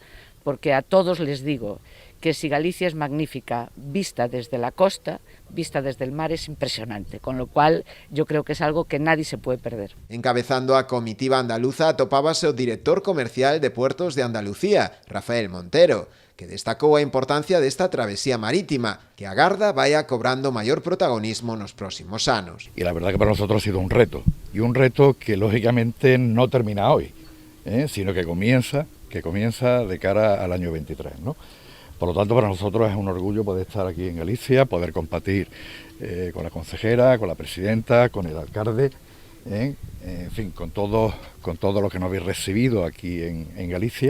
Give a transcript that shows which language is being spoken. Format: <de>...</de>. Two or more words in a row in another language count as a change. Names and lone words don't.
<es>Porque a todos les digo que si Galicia es magnífica, vista desde la costa, vista desde el mar, es impresionante, con lo cual yo creo que es algo que nadie se puede perder.</es> <gl>Encabezando a comitiva andaluza atopábase o director comercial de Puertos de Andalucía, Rafael Montero, que destacou a importancia desta travesía marítima, que agarda</gl> <es>vaya cobrando mayor protagonismo</es> <gl>nos próximos anos.</gl> <es>Y la verdad que para nosotros ha sido un reto, y un reto que lógicamente no termina hoy, sino que comienza de cara al año 23, ¿no? Por lo tanto, para nosotros es un orgullo poder estar aquí en Galicia, poder compartir con la consejera, con la presidenta, con el alcalde, en fin, con todo lo que nos habéis recibido aquí en Galicia.</es>